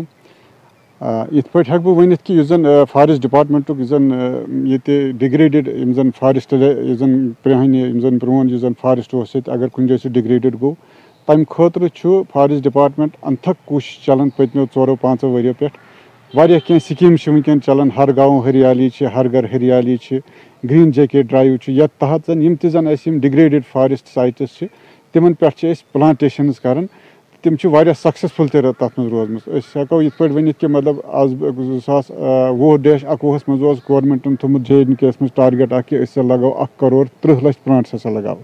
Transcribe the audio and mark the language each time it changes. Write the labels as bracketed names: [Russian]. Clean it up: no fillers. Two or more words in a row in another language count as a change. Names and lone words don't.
[Kashmiri] یِتھ پٲٹھۍ ہٮ۪کہٕ بہٕ ؤنِتھ کہِ یُس زن فارسٹ ڈپارٹمنٹُک یُس زن ییٚتہِ ڈِگریڈِڈ یِم زن فارسٹ یُس زن پرٛانہِ یِم زن پرٛون یُس زن فارسٹ اوس ییٚتہِ اگر کُنہِ جایہِ سُہ ڈِگریڈِڈ گوٚو تمہِ خٲطرٕ چھُ [English] forest department [Kashmiri] انتھک کوٗشش چلان پٔتمیو 4-5 ؤرۍیو پٮ۪ٹھ. واریاہ کینٛہہ سکیٖمہٕ چھِ وٕنکٮ۪ن چلان. ہر گاؤں ہریالی چھِ، ہر گھر ہریالی چھِ، [English] green jacket drive [Kashmiri] چھُ، یتھ تحت زن یم تہِ زن اسہِ یم [English] degraded forest sites [Kashmiri] چھِ تمن پٮ۪ٹھ چھِ أسۍ پلانٹیشنز کران. تِم چھِ واریاہ سکسیسفُل تہِ تتھ منٛز روزمٕژ. أسۍ ہٮ۪کو یِتھ پٲٹھۍ ؤنِتھ کہِ مطلب آز 2020-21 منٛز اوس گورمنٹن تھوٚمُت JNK یس منٛز ٹارگیٹ اکھ کہِ أسۍ ہسا لگاوو 1 کروڑ 30 لچھ پلانٹس ہسا لگاوو.